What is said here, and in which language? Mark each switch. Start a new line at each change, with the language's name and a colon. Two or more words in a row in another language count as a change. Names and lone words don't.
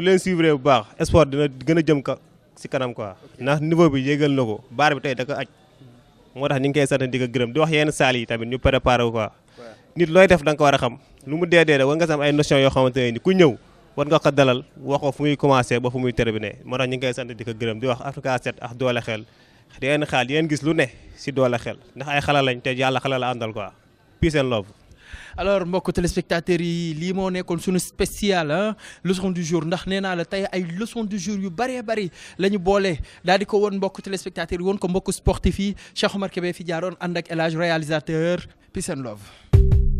Wolof: leen suivre bu baax sport dina gën a jëm si kanam quoi ndax niveau bi yéegal na ko baar bi tey da ko aj moo tax ñu ngi koy sant di ko gërëm di wax yenn saal yi tamit ñu préparé wu quoi nit looy def da nga ko war a xam lu mu dee war nga am ay notion yoo xamante ne ni ku ñëw war nga ko dalal wax ko fu muy commencé ba fu muy terminé moo tax ñu ngi koy sant di ko gërëm di wax Africa 7 ak doole xel di ngeen xaal di ngeen gis lu ne si doole xel ndax ay xala lañ te yàlla xala la àndal quoi
English: peace and love.
Wolof: alors mbokk téléspectateurs yi lii moo nekkoon suñu
French: spécial leçon du jour
Wolof: ndax nee naa la tey ay
French: leçon du jour
Wolof: yu bëree bëri la ñu boole daal di ko woon mbokk téléspectateurs yi woon ko mbokk sportif yi Cheikh Omar Kébé fi jaaroon ànd ak El Hadj réalisateur
English: peace and love.